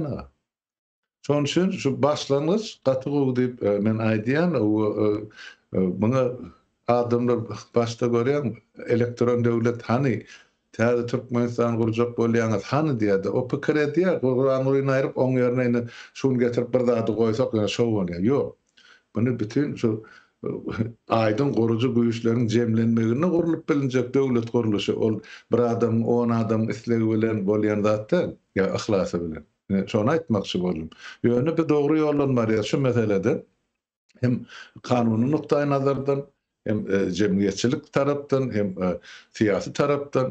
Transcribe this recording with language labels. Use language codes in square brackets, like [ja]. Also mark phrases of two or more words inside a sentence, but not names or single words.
[tk] Şoň üçin şu başlangıç gatygy diýip men aýdýan buna adamlar başta görýän elektron döwlet hani Täze Türkmenistan gurjak bolýaňyz hany diýdi. O pikir edýär, Guran uryny aýryp oň ýerine şunu getirip bir zady goýsak ýa şow bolýar. Ýok. Bunu bütün şu aydın gorucu güýçleriň jemlenmegine gurulyp bilinjek döwlet guruluşy ol bir adam, 10 adam islegi bilen bolýan zatda ýa ihlasy bilen. Şonu aýtmakçy boldum. Ýöne bir dogry ýollanma bar şu meselede hem kanuny nukdaý nazardan hem cemiyetçilik tarapdan hem siyasi tarapdan